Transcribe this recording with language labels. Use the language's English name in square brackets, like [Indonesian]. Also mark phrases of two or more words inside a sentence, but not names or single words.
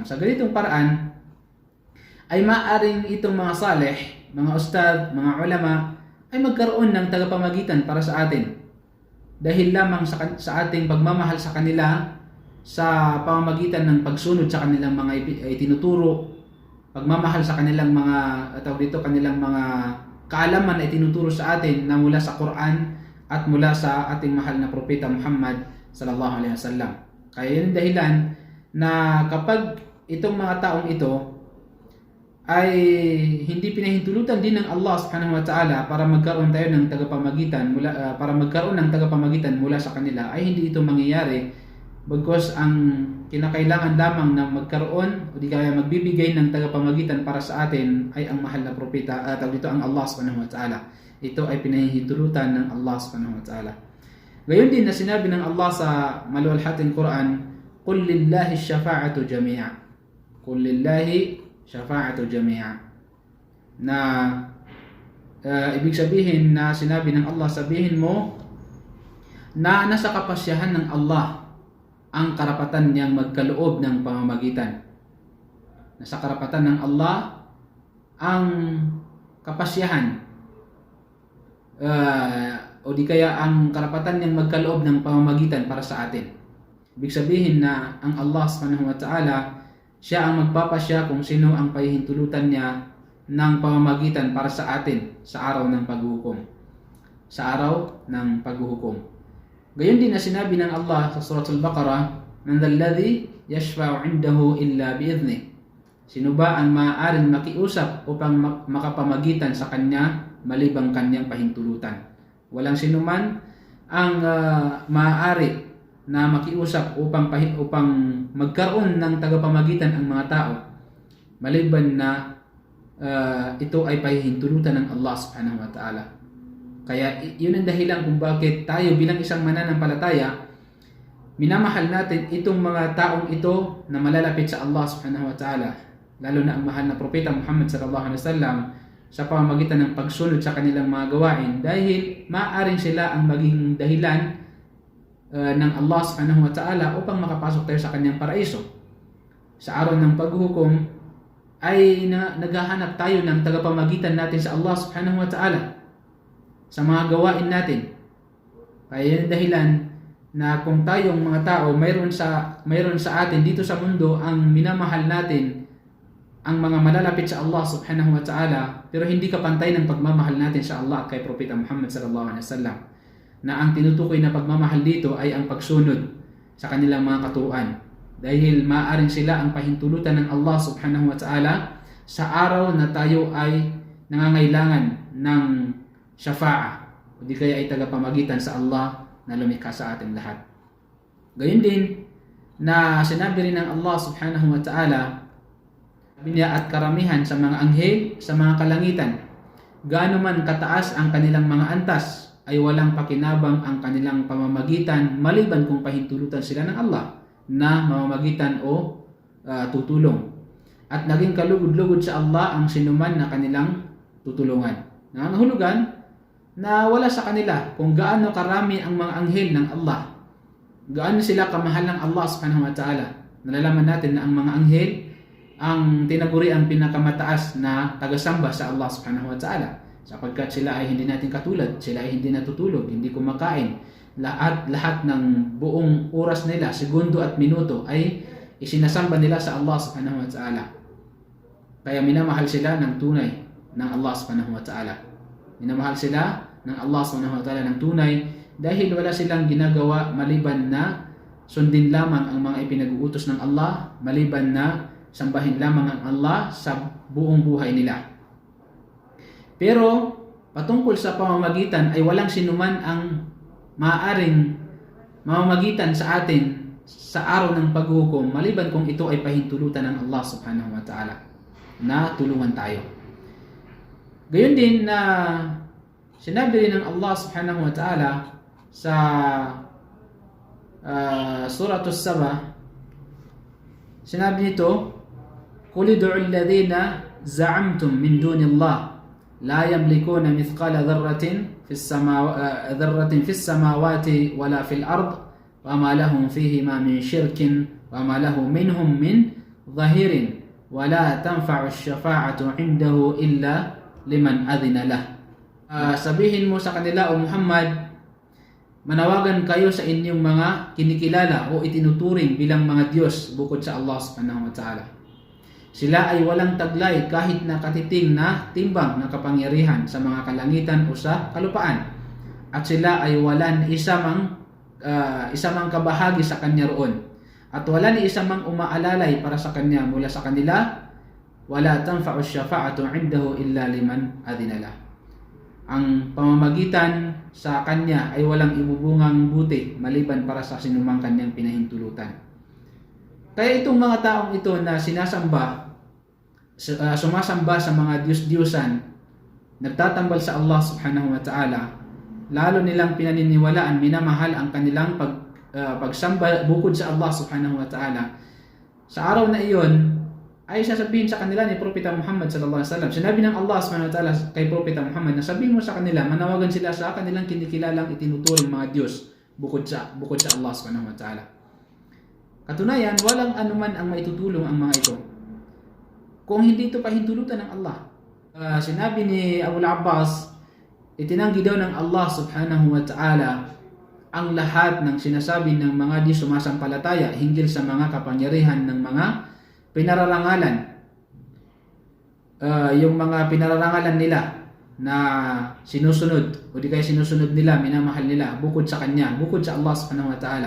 [Filipino] Sa ganitong paraan ay maaring itong mga salih, mga ustad, mga ulama ay magkaroon ng tagapamagitan para sa atin dahil lamang sa ating pagmamahal sa kanila sa pamamagitan ng pagsunod sa kanilang mga itinuturo, pagmamahal sa kanilang mga kanilang mga kaalaman ay tinuturo sa atin na mula sa Quran at mula sa ating mahal na propeta Muhammad [Arabic] صلى الله عليه وسلم. [Filipino] Kaya yun ang dahilan na kapag itong mga taong ito ay hindi pinahintulutan din ng Allah [Arabic] سبحانه وتعالى [Filipino] para magkaroon tayo ng tagapamagitan mula sa kanila, ay hindi ito mangyayari, bagkus ang kinakailangan lamang na magkaroon o di kaya magbibigay ng tagapamagitan para sa atin ay ang mahal na propeta, dito ang Allah [Arabic] سبحانه وتعالى. [Filipino] Ito ay pinahintulutan ng Allah [Arabic] سبحانه وتعالى. [Filipino] Gayon din na sinabi ng Allah sa maluwalhating Quran, [Arabic] "قل لله الشفاعة جميعا." قل لله الشفاعة جميعا. [Filipino] Na ibig sabihin na sinabi ng Allah, sabihin mo na nasa kapasyahan ng Allah ang karapatan niyang magkaloob ng pamamagitan. Nasa karapatan ng Allah ang kapasyahan o di kaya ang karapatan niyang magkaloob ng pamamagitan para sa atin. Ibig sabihin na ang Allah [Arabic] سبحانه وتعالى, [Filipino] siya ang magpapasya kung sino ang pahihintulutan niya ng pamamagitan para sa atin sa araw ng paghuhukom. Sa araw ng paghuhukom. Gayon din na sinabi ng Allah sa Surah Al-Baqarah, [Arabic] "من ذا الذي يشفع عنده إلا بإذنه." [Filipino] Sino ba ang maaaring makiusap upang makapamagitan sa kanya malibang kanyang pahintulutan? Walang sinuman ang maaari na makiusap upang magkaroon ng tagapamagitan ang mga tao maliban na ito ay pahihintulutan ng Allah [Arabic] سبحانه وتعالى. [Filipino] Kaya yun ang dahilan kung bakit tayo bilang isang mananampalataya, minamahal natin itong mga taong ito na malalapit sa Allah [Arabic] سبحانه وتعالى, [Filipino] lalo na ang mahal na propeta Muhammad [Arabic] صلى الله عليه وسلم, [Filipino] sa pamamagitan ng pagsunod sa kanilang mga gawain, dahil maaaring sila ang maging dahilan ng Allah [Arabic] سبحانه وتعالى [Filipino] upang makapasok tayo sa kanyang paraiso. Sa araw ng paghuhukom ay naghahanap tayo ng tagapamagitan natin sa Allah [Arabic] سبحانه وتعالى [Filipino] sa mga gawain natin. Kaya yun ang dahilan na kung tayong mga tao mayroon sa atin dito sa mundo ang minamahal natin, ang mga malalapit sa Allah [Arabic] سبحانه وتعالى, [Filipino] pero hindi kapantay ng pagmamahal natin sa Allah at kay Propeta Muhammad [Arabic] صلى الله عليه وسلم, [Filipino] na ang tinutukoy na pagmamahal dito ay ang pagsunod sa kanilang mga katuruan, dahil maaaring sila ang pahintulutan ng Allah [Arabic] سبحانه وتعالى [Filipino] sa araw na tayo ay nangangailangan ng syafa'a o di kaya ay tagapamagitan sa Allah na lumikha sa ating lahat. Gayon din na sinabi rin ng Allah [Arabic] سبحانه وتعالى, [Filipino] niya at karamihan sa mga anghel sa mga kalangitan, gaano man kataas ang kanilang mga antas, ay walang pakinabang ang kanilang pamamagitan maliban kung pahintulutan sila ng Allah na mamamagitan o tutulong. At naging kalugod-lugod sa Allah ang sinuman na kanilang tutulungan. Nangangahulugan na wala sa kanila kung gaano karami ang mga anghel ng Allah, gaano sila kamahal ng Allah [Arabic] سبحانه وتعالى. [Filipino] Nalalaman natin na ang mga anghel ang tinaguri ang pinakamataas na tagasamba sa Allah [Arabic] سبحانه وتعالى, [Filipino] sapagkat sila ay hindi natin katulad, sila ay hindi natutulog, hindi kumakain. Lahat ng buong oras nila, segundo at minuto ay isinasamba nila sa Allah [Arabic] سبحانه وتعالى. [Filipino] Kaya minamahal sila ng tunay ng Allah [Arabic] سبحانه وتعالى. [Filipino] Minamahal sila ng Allah [Arabic] سبحانه وتعالى [Filipino] ng tunay, dahil wala silang ginagawa maliban na sundin lamang ang mga ipinag-uutos ng Allah, maliban na sambahin lamang ang Allah sa buong buhay nila. Pero patungkol sa pamamagitan ay walang sinuman ang maaaring mamamagitan sa atin sa araw ng paghuhukom maliban kung ito ay pahintulutan ng Allah [Arabic] سبحانه وتعالى [Filipino] na tulungan tayo. Gayon din na sinabi rin ng Allah [Arabic] سبحانه وتعالى [Filipino] sa Surah As-Saba, sinabi nito, [Arabic] "قل ادعوا الذين زعمتم من دون الله لا يملكون مثقال ذرة في السماوات ولا في الأرض وما لهم فيهما من شرك وما له منهم من ظهير ولا تنفع الشفاعة عنده إلا لمن أذن له." [Filipino] Sabihin mo sa kanila, O Muhammad, manawagan kayo sa inyong mga kinikilala o itinuturing bilang mga Diyos bukod sa Allah [Arabic] سبحانه وتعالى. [Filipino] Sila ay walang taglay kahit na katiting na timbang na kapangyarihan sa mga kalangitan o sa kalupaan. At sila ay wala ni isa mang kabahagi sa kanya roon. At wala ni isa mang umaalalay para sa kanya mula sa kanila. [Arabic] ولا تنفع الشفاعة عنده إلا لمن أذن له. [Filipino] Ang pamamagitan sa kanya ay walang ibubungang buti maliban para sa sinumang kanyang pinahintulutan. Kaya itong mga taong ito na sumasamba sa mga Diyos-Diyosan, nagtatambal sa Allah [Arabic] سبحانه وتعالى, [Filipino] lalo nilang pinaniniwalaan, minamahal ang kanilang pagsamba bukod sa Allah [Arabic] سبحانه وتعالى. [Filipino] Sa araw na iyon, ay sasabihin sa kanila ni Propeta Muhammad [Arabic] صلى الله عليه وسلم. [Filipino] Sinabi ng Allah [Arabic] سبحانه وتعالى [Filipino] kay Propeta Muhammad na sabihin mo sa kanila, manawagan sila sa kanilang kinikilalang itinuturing mga Diyos bukod sa Allah [Arabic] سبحانه وتعالى. [Filipino] Katunayan, walang anuman ang maitutulong ang mga ito kung hindi ito pahintulutan ng Allah. Sinabi ni Abu al-Abbas, itinanggi daw ng Allah [Arabic] سبحانه وتعالى [Filipino] ang lahat ng sinasabi ng mga di sumasampalataya hinggil sa mga kapangyarihan ng mga pinararangalan, yung mga pinararangalan nila na sinusunod o di kaya sinusunod nila, minamahal nila bukod sa Kanya, bukod sa Allah subhanahu wa ta'ala.